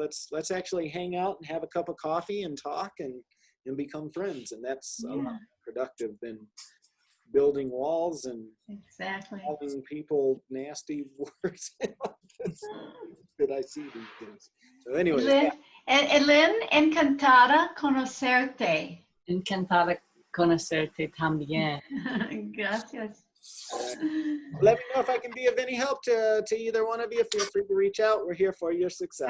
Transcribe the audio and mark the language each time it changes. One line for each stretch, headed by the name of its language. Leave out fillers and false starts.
English: Let's actually hang out and have a cup of coffee and talk and become friends. And that's a lot more productive than building walls and Exactly. calling people nasty words that I see these days. So anyways,
Spanish: Lynn, encantada conocerte. Encantada conocerte también. Gracias.
English: let me know if I can be of any help to either one of you. Feel free to reach out. We're here for your success.